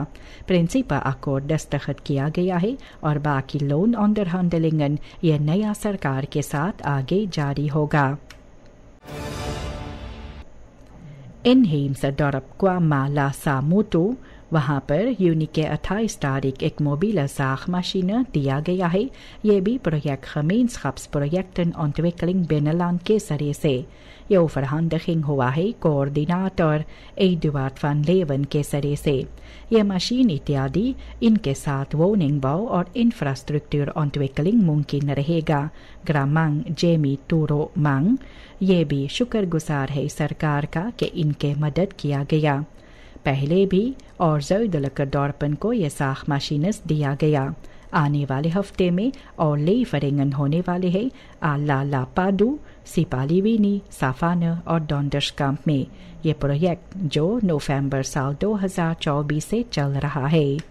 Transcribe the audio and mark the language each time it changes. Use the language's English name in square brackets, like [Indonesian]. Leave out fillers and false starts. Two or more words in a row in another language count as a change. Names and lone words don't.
[Dutch] principieel akkoord [Caribbean Hindustani] दस्तखत किया गया है और बाकी लोन onderhandelingen यह नया सरकार के साथ आगे जारी होगा। [Dutch] inheemse dorp [Caribbean Hindustani] Kwamala Samutu वहाँ पर यूनी के 28 तारीख एक [Dutch] mobiele zaagmachine [Caribbean Hindustani] दिया गया है। ये भी प्रोजेक्ट [Dutch] gemeenschapsprojecten ontwikkeling binnenland [Caribbean Hindustani] के जरिए से। ये overhandiging हुआ है कोऑर्डिनेटर एडुआर्ड van लेवन के जरिए से। ये मशीन इत्यादि इनके साथ वोनिंगबouw और [Dutch] infrastructuur ontwikkeling [Caribbean Hindustani] मुमकिन रहेगा। ग्रामांग जेमी टूरो मांग ये भी शुक्रगुजार है सरकार का कि इनके मदद किया गया। पहले भी और [Dutch] zuidelijke dorpen [Caribbean Hindustani] को ये zaagmachines दिया गया। आने वाले हफ्ते में और leveringen होने वाले हैं Allalapadu, Sipaliwini, Savannah और Donderskamp में। ये प्रोजेक्ट जो नवंबर साल 2024 से चल रहा है।